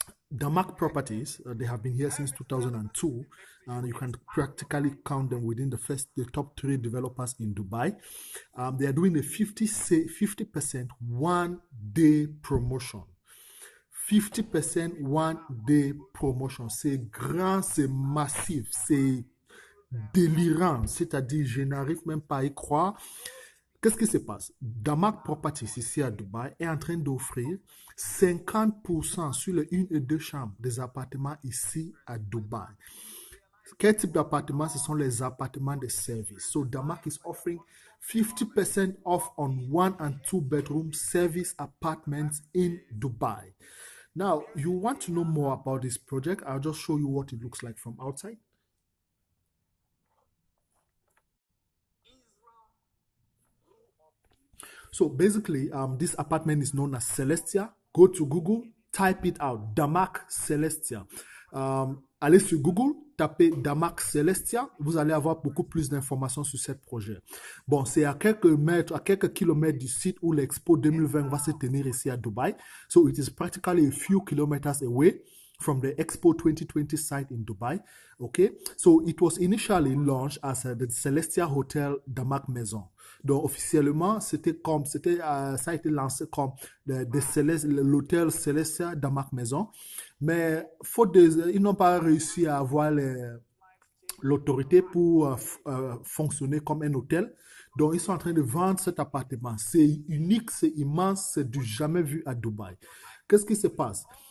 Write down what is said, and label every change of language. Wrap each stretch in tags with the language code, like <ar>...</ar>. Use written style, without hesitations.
<en>Damac Properties, they have been here since 2002, and you can practically count them within the top 3 developers in Dubai. They are doing a 50% one-day promotion. 50% one-day promotion.</en> <fr>C'est grand, c'est massif, c'est délirant. C'est-à-dire, je n'arrive même pas à y croire. Qu'est-ce qui se passe? Damac Properties, ici à Dubaï, est en train d'offrir 50% sur les 1 et 2 chambres des appartements ici à Dubaï. Quel type d'appartements? Ce sont les appartements de service.</fr> <en>So Damac is offering 50% off on 1 and 2 bedroom service apartments in Dubai. Now, you want to know more about this project? I'll just show you what it looks like from outside. So basically, this apartment is known as Celestia. Go to Google, type it out, Damac Celestia.</en> <fr>Allez sur Google, tapez Damac Celestia, vous allez avoir beaucoup plus d'informations sur ce projet. Bon, c'est à quelques kilomètres du site où l'Expo 2020 va se tenir ici à Dubaï.</fr> <en>So it is practically a few kilometers away from the Expo 2020 site in Dubai. Okay, so it was initially launched as the Celestia Hotel Damac Maison.</en> <fr>Donc officiellement, ça a été lancé comme l'hôtel Celestia Damac Maison, mais ils n'ont pas réussi à avoir l'autorité pour fonctionner comme un hôtel. Donc ils sont en train de vendre cet appartement. C'est unique, c'est immense, c'est du jamais vu à Dubaï. Qu'est-ce qui se passe?</fr>